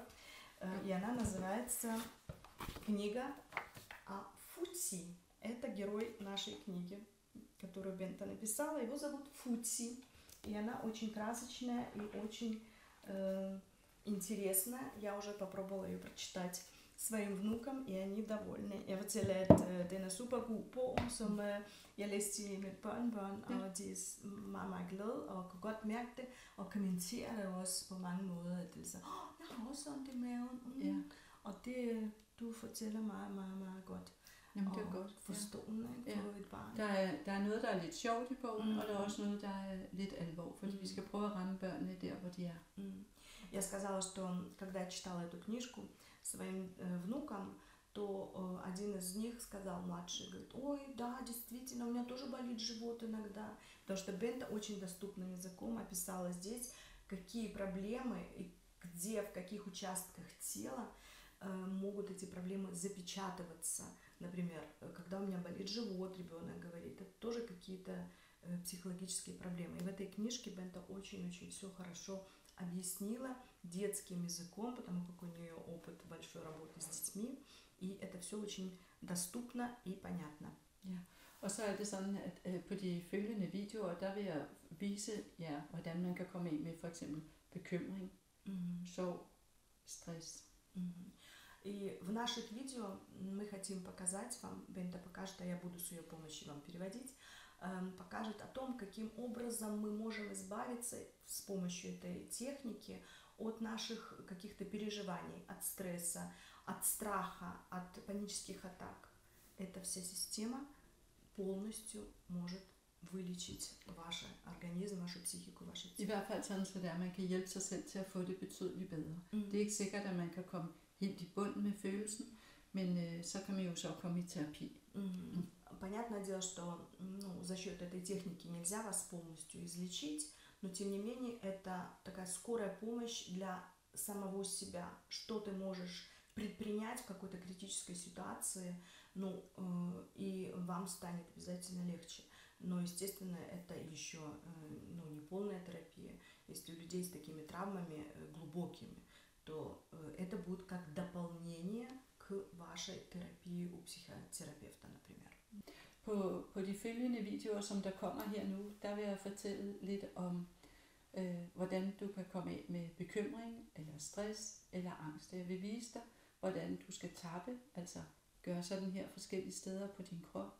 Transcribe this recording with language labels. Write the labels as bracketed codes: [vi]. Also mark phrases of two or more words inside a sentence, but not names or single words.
[ru] И она называется «Книга о Фути». Это герой нашей книги, которую Бента написала. Его зовут Фути. И она очень красочная и очень интересная. Я уже попробовала ее prочитать своим внукам, и они довольны. [da] Jeg fortæller, at den er super god bog, som jeg læste til mit børnebørn, og de er meget, meget glade, og kunne godt mærke det, og kommenterer det også på mange måder. At det er så, jeg har også ondt i maven. Og det, du fortæller meget, meget, meget godt. Jamen, det er godt. Forstående for et barn. Der er noget, der er lidt sjovt i bogen, og der er også noget, der er lidt alvor, fordi vi skal prøve at ramme børnene der, hvor de er. [ru] Я сказала, что когда я читала эту книжку своим внукам, то один из них сказал, младший, говорит, ой, да, действительно, у меня тоже болит живот иногда. Потому что Бента очень доступным языком описала здесь, какие проблемы и где, в каких участках тела могут эти проблемы запечатываться. Например, когда у меня болит живот, ребенок говорит, это тоже какие-то психологические проблемы. И в этой книжке Бента очень-очень все хорошо объяснила детским языком, потому как у нее опыт большой работы с детьми, и это все очень доступно и понятно. [da] Ja. Og så er det sådan, at på de følgende videoer, der vil jeg vise jer, hvordan man kan komme ind med for eksempel bekymring, sorg, stress. [ru] И в наших видео мы хотим показать вам, Бента покажет, а я буду с ее помощью вам переводить, покажет о том, каким образом мы можем избавиться с помощью этой техники от наших каких-то переживаний, от стресса, от страха, от панических атак. Эта вся система полностью может vylечить ваш organism, вашу психику, ваше тело. [da] I hvert fald sådan, så man kan hjælpe sig selv til at få det betydeligt bedre. Det er ikke sikkert, at man kan komme helt i bund med følelsen, men så kan man jo så komme i terapi. [ru] Понятное дело, что за счет этой техники нельзя вас полностью излечить, но тем не менее это такая скорая помощь для самого себя. Что ты можешь предпринять в какой-то критической ситуации, и вам станет обязательно легче. Но, естественно, это еще не полная терапия. Если у людей с такими травмами глубокими, то это будет как дополнение к вашей терапии у психотерапевта, например. [da] På de følgende videoer, som der kommer her nu, der vil jeg fortælle lidt om, hvordan du kan komme af med bekymring, eller stress, eller angst. Jeg vil vise dig, hvordan du skal tappe, altså gøre sådan her forskellige steder på din krop.